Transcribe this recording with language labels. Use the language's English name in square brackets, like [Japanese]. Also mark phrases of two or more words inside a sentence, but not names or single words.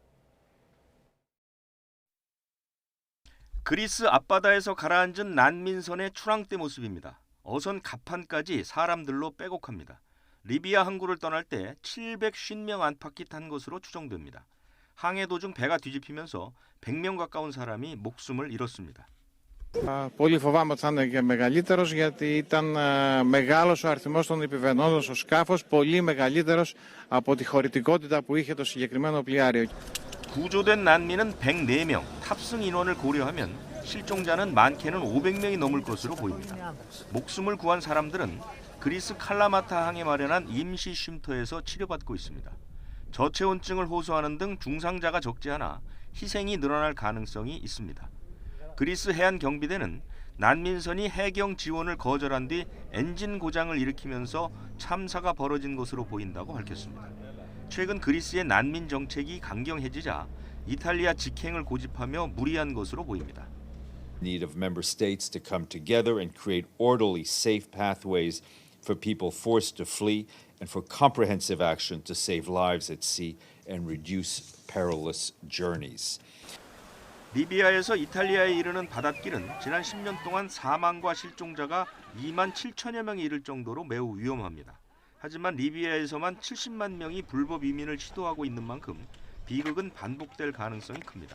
[Korean] 그리스 앞바다에서 가라앉은 난민선의 추랑대 모습입니다. 어선 갑판까지 사람들로 빼곡합니다. 리비아 항구를 떠날 때 750명 안팎이 탄 것으로 추정됩니다. 항해 도중 배가 뒤집히면서 100명 가까운 사람이 목숨을 잃었습니다. [Greek] Πολύ φοβάμαι ότι θα είναι και μεγαλύτερος γιατί ήταν μεγάλος ο αριθμός των επιβαινόντων στο σκάφος, πολύ μεγαλύτερος από τη χωρητικότητα που είχε το συγκεκριμένο πλοιάριο. [Korean] 구조된 난민은 104명, 탑승 인원을 고려하면 실종자는 많게는 500명이 넘을 것으로 보입니다. 목숨을 구한 사람들은 그리스 칼라마타 항에 마련한 임시 쉼터에서 치료받고 있습니다. 저체온증을 호소하는 등 중상자가 적지 않아 희생이 늘어날 가능성이 있습니다. 그리스 해안 경비대는 난민선이 해경 지원을 거절한 뒤 엔진 고장을 일으키면서 참사가 벌어진 것으로 보인다고 밝혔습니다. 최근 그리스의 난민 정책이 강경해지자 이탈리아 직행을 고집하며 무리한 것으로 보입니다. [English] Need of member states to come together and create orderly, safe pathways for people forced to flee and for comprehensive action to save lives at sea and reduce perilous journeys. [Korean] 리비아에서 이탈리아에 이르는 바닷길은 지난 10년 동안 사망과 실종자가 2만 7천여 명에 이를 정도로 매우 위험합니다. 하지만 리비아에서만 70만 명이 불법 이민을 시도하고 있는 만큼 비극은 반복될 가능성이 큽니다.